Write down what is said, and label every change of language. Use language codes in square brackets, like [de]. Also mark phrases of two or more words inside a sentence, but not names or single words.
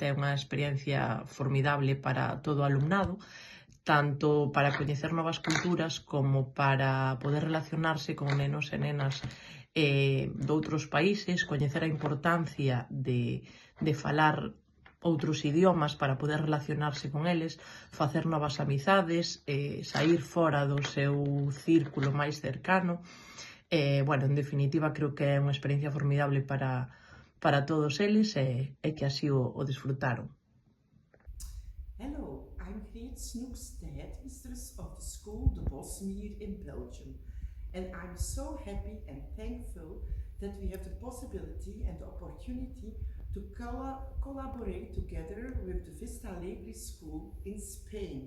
[gl] é unha experiencia formidable para todo o alumnado, tanto para coñecer novas culturas como para poder relacionarse con nenos e nenas doutros países, coñecer a importancia de falar outros idiomas para poder relacionarse con eles, facer novas amizades, sair fora do seu círculo máis cercano. Bueno, en definitiva, creo que é unha experiencia formidable para todos eles e que así o disfrutaron. [en] Hello, I'm Greet Snoeks, the headmistress of the school De Bosmeer in Belgium. And I'm so happy and thankful that we have the possibility and the opportunity to collaborate together with the Vista Alegre School in Spain.